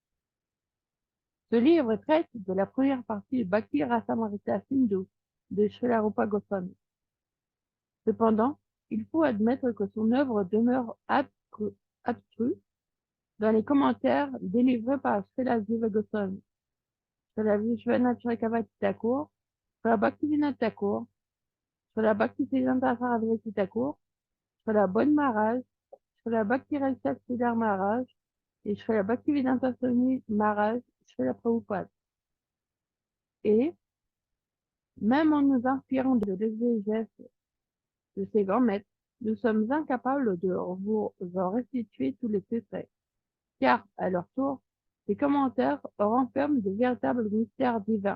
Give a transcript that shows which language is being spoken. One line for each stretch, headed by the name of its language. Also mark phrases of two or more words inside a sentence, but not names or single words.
French: Ce livre traite de la première partie du Bhakti Rasamrita Sindhu de Srila Rupa Goswami. Cependant, il faut admettre que son œuvre demeure abstrue dans les commentaires délivrés par Srila Jiva Goswami, Srila Vishwanath Chakravarti Thakur, Srila Bhaktivinoda Thakur, Srila Bhaktisiddhanta Sarasvati Thakur, Srila Bon Maharaj, Srila Bhakti-Rasa Sridhar Maharaj et Srila Bhaktivedanta Swami Maharaj, Srila Prabhupada. Et, même en nous inspirant de l'exégèse de ces grands maîtres, nous sommes incapables de vous en restituer tous les secrets, car, à leur tour, ces commentaires renferment de véritables mystères divins.